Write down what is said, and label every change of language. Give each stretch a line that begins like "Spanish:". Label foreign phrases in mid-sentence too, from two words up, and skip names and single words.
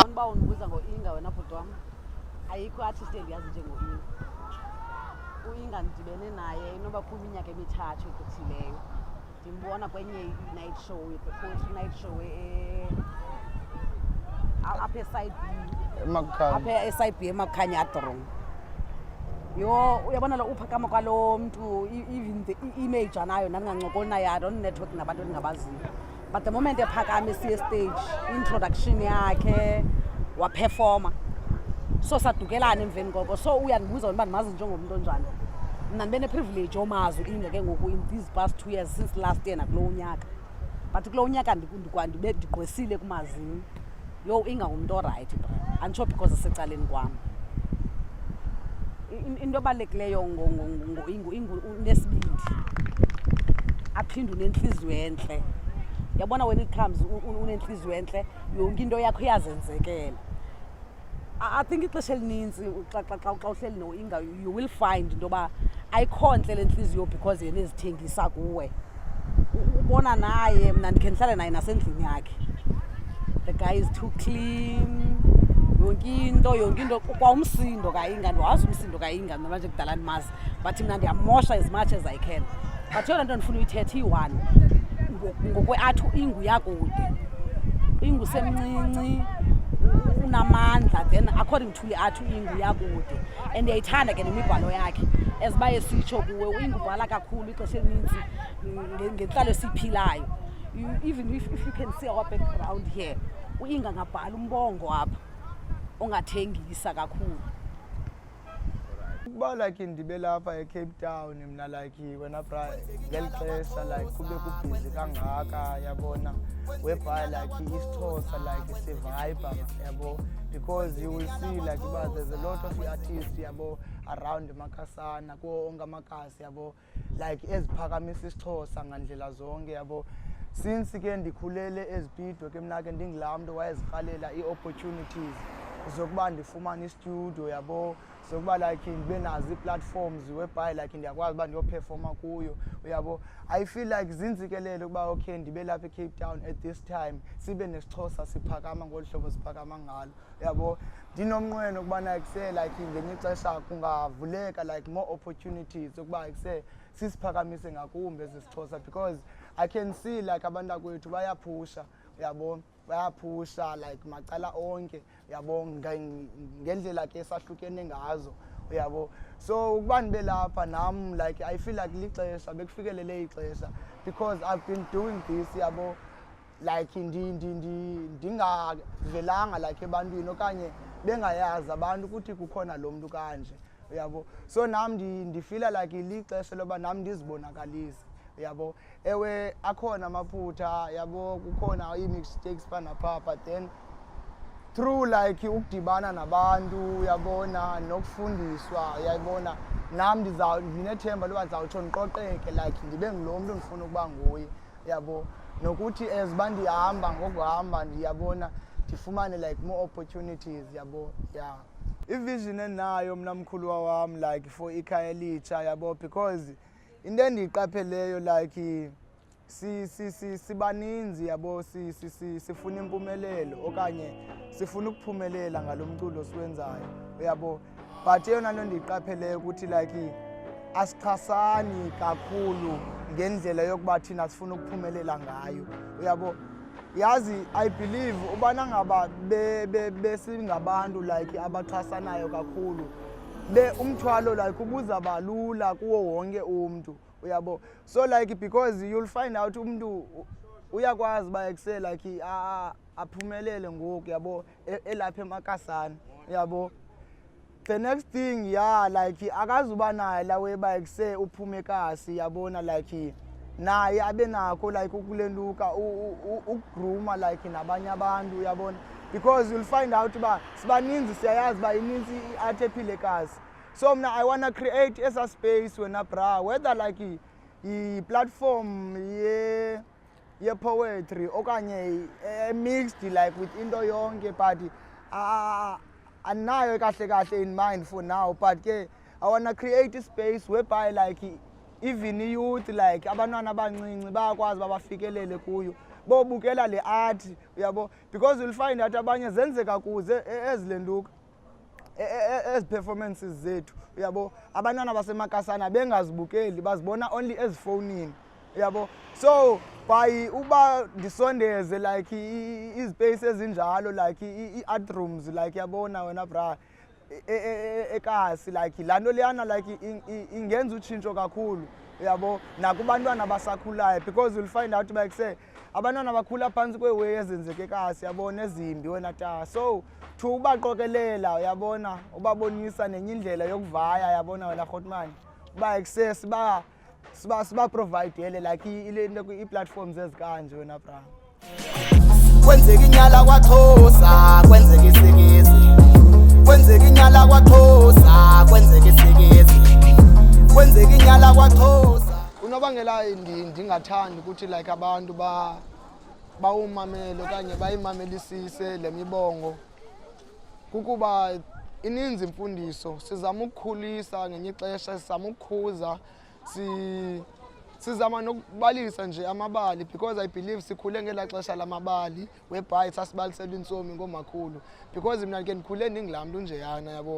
Xhosa: uba undibuza ngo-Inga wena bhuti wam ayikho artist endiyazi njengo-Inga. U-Inga ndidibene naye inoba kwiminyaka emithathu egqithileyo. Ndimbona kwenye i-night show,
English: the poetry night show
Xhosa: apha eside apha eside B eMakhanya Adrong. Yo uyabona lo uphakama kwalo mntu
English: even the image
Xhosa: anayo nandingancokoli naye
English: I don't network
Xhosa: nabantu endingabaziyo.
English: But the moment
Xhosa: ephakame siye stage introduction yakhe waperforma so sadukelana emveni koko so uyandibuza uba ndimazi njengomntu onjani. Mna ndibe neprivilege yomazi u-Inga ke ngoku
English: in these past 2 years since last year
Xhosa: nakulo unyaka but kulo unyaka ndibe ndigqwesile kumazini. Yo u-Inga ngumntu orayithi anditsho because asecaleni kwam. Into ebalulekileyo ngo-Inga unesibindi aphinde unenhliziyo entle. Yabona
English: when it comes
Xhosa: unenhliziyo entle yonke into yakho iyazenzekela.
English: I think
Xhosa: ixesha elininzi xa uhleli no-Inga
English: you will find
Xhosa: into yoba ayikho ntle le nhliziyo because yena ezithengisa kuwe. Ubona naye mna ndikhe ndihlale naye nasendlini yakhe.
English: The guy is too clean.
Xhosa: Yonke into kwa umsindo ka-Inga ndiwazi umsindo ka-Inga mna manje kudala ndimazi but mna ndiyamosha
English: as much as I can.
Xhosa: But yona nto ndifuna uyithetha iyi-one ngokwe-art u-Inga uyakude. U-Inga usemncinci unamandla
English: then according to
Xhosa: i-art u-Inga uyakude and ndiyayithanda ke nemibhalo yakhe eziba esitsho kuwe u-Inga ubhala kakhulu ixesha elinintsi ngentlalo esiyiphilayo.
English: Even if you can see our background here
Xhosa: u-Inga ngabhala umbongo apha ongathengisa kakhulu. Ukuba like ndibe lapha eCape Town mna like wena bra ngeli xesha like kube kubhizi kangaka yabona
English: whereby like
Xhosa: isiXhosa like sivibe yabo
English: because you will see like there's a lot of artists
Xhosa: yabo around eMakasana kuwo onke amakhasi yabo like eziphakamisa isiXhosa ngandlela zonke yabo. Since ke ndikhulele ezipido ke mna ke ndingilaa mntu wayezirhalela ii-opportunities zokuba ndifumane istudio yabo zokuba like ndibe nazo ii-platforms
English: whereby like
Xhosa: ndiyakwazi uba ndiyoperforma kuyo uyabo.
English: I feel like
Xhosa: zinzikelele ukuba okay ndibe lapha eCape Town
English: at this time
Xhosa: sibe nesiXhosa siphakama ngolu hlobo siphakama ngalo uyabo. Ndinomnqweno ukubana kuse like ngenye ixesha kungavuleka
English: like more opportunities
Xhosa: ukuba kuse sisiphakamise ngakumbi ezisiXhosa
English: because I can see like
Xhosa: abantu kwethu bayaphusha uyabo bayaphusha like macala onke uyabo ngendlela ke sahlukene ngazo uyabo. So ukuba ndibe lapha nam
English: like I feel like
Xhosa: lixesha bekufikelele ixesha
English: because I've been doing this
Xhosa: yabo like ndingavelanga like ebantwini okanye bengayazi abantu ukuthi kukhona lo mntu kanje uyabo. So nam ndifila like lixesha loba nam ndizibonakalise uyabo. Ewe akhona amaphutha yabo kukhona ii-mistakes panapha
English: but then through like
Xhosa: ukudibana nabantu uyabona nokufundiswa uyayibona nam ndinethemba loba ndizawutsho ndiqoqeke like ndibe ngulo mntu ndifuna ukuba nguye uyabo. Nokuthi as uba ndihamba ngokuhamba ndiyabona ndifumane
English: like more opportunities
Xhosa: yabo yeah. Ivision endinayo mna mkhulu wam
English: like for
Xhosa: ikhaya elitsha yabo because into endiyiqapheleyo like sibaninzi yabo sifuna impumelelo okanye sifuna ukuphumelela ngalo mculo siwenzayo uyabo. But eyona nto ndiyiqapheleyo ukuthi like asixhasani kakhulu ngendlela yokuba thina sifuna ukuphumelela ngayo uyabo. Yazi
English: I believe
Xhosa: ubana ngaba besingabantu like abaxhasanayo kakhulu umthwalo like ubuzaba lula kuwo wonke umuntu uyabo.
English: So like because you'll find out
Xhosa: umuntu uyakwazi ba excel like aphumelele ngoku yabo elapha emakasana yabo.
English: The next thing like
Xhosa: akazuba naye la weba ekuse uphume kasi yabona like naye abe nakho like ukulenduka ukugruma like nabanye abantu uyabona,
English: because you'll find out
Xhosa: ba sibaninzi siyayazi ba ininzi art ephile kasi.
English: So mna I wanna create a space
Xhosa: wena bra,
English: whether like I platform ye poetry okanye mixed like with
Xhosa: into yonke,
English: but
Xhosa: anayo kahle
English: in mind for now, but ke I wanna create a space whereby like even youth like
Xhosa: abantwana abancinci bayakwazi babafikelele kuyo bobukela le
English: art uyabo, because you'll find that
Xhosa: abanye zenzeka kuze ezilenduka
English: as performances
Xhosa: zethu uyabo, abantwana basemakasana bengazibukeli bazibona only ezifonini uyabo. So by uba disondeze like izpace ezinjalo
English: like art rooms like
Xhosa: yabona wena bra ekasi like lanto leyana like ingenza utshintsho kakhulu uyabo nakubantwana basakhulayo,
English: because you'll find out like say
Xhosa: abantwana bakhula phansi kweway ezenzeke kasi yabona ezimbi wena ta.
English: So to
Xhosa: ubaqokelela uyabona ubabonisa nenye indlela yokuvaya yabona wena Khotman ba access siba
English: provide like
Xhosa: ile nto i-platforms ezikanje wena bra. Kwenzeka inyala kwaXhosa kwenzeka isikisi, kwenzeka inyala kwaXhosa kwenzeka isikisi, kwenzeka inyala kwaXhosa. Unobangela ndingathandi ukuthi like abantu bawumamele okanye bayimamelisise le mibongo kukuba ininzi imfundiso, sizama ukukhulisa ngenye ixesha, sizama ukukhuza, sizama nokubalisa nje amabali,
English: because I believe
Xhosa: sikhule ngela xesha lamabali whereby sasibalisela intsomi ngomakhulu, because mina ke ndikhule ndingilaa mntu njeyana yabo.